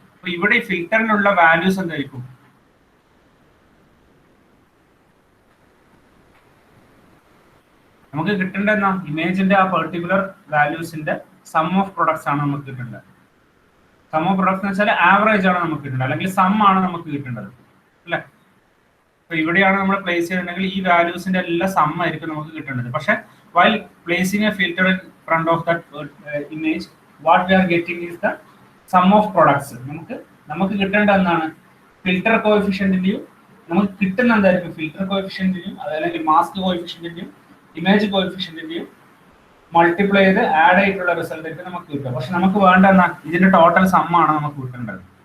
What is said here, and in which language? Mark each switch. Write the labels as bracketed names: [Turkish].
[Malayalam] അപ്പൊ ഇവിടെ ഈ ഫിൽറ്ററിനുള്ള വാല്യൂസ് എന്തായിരിക്കും, നമുക്ക് കിട്ടേണ്ട എന്നാ, ഇമേജിന്റെ ആ പെർട്ടിക്കുലർ വാല്യൂസിന്റെ സം ഓഫ് പ്രൊഡക്ട്സ് ആണ് നമുക്ക് കിട്ടേണ്ടത്. സം ഓഫ് പ്രൊഡക്ട്സ് എന്ന് വെച്ചാൽ ആവറേജ് ആണ് നമുക്ക് കിട്ടേണ്ടത്, അല്ലെങ്കിൽ സം ആണ് നമുക്ക് കിട്ടേണ്ടത് അല്ലെ. അപ്പൊ ഇവിടെയാണ് നമ്മൾ പ്ലേസ് ചെയ്തിട്ടുണ്ടെങ്കിൽ ഈ വാല്യൂസിന്റെ എല്ലാം സം ആയിരിക്കും നമുക്ക് കിട്ടേണ്ടത്. [English] പക്ഷെ while placing a filter in front of that image, what we are getting is the sum of products. [Malayalam] നമുക്ക് കിട്ടേണ്ട എന്താണ്, ഫിൽറ്റർ കോഎഫിഷ്യന്റിന്റെയും നമുക്ക് കിട്ടുന്ന എന്തായിരിക്കും, ഫിൽറ്റർ കോഎഫിഷ്യന്റിന്റെയും അതല്ലെങ്കിൽ മാസ്ക് കോഎഫിഷ്യന്റിന്റെയും ഇമേജ് കോഎഫിഷ്യന്റിന്റെയും മൾട്ടിപ്ലൈ ചെയ്ത് ആഡ് ആയിട്ടുള്ള റിസൾട്ട് ആയിട്ട് നമുക്ക് കിട്ടും. പക്ഷെ നമുക്ക് വേണ്ട എന്നാ, ഇതിന്റെ ടോട്ടൽ സം ആണ് നമുക്ക് കിട്ടേണ്ടത്.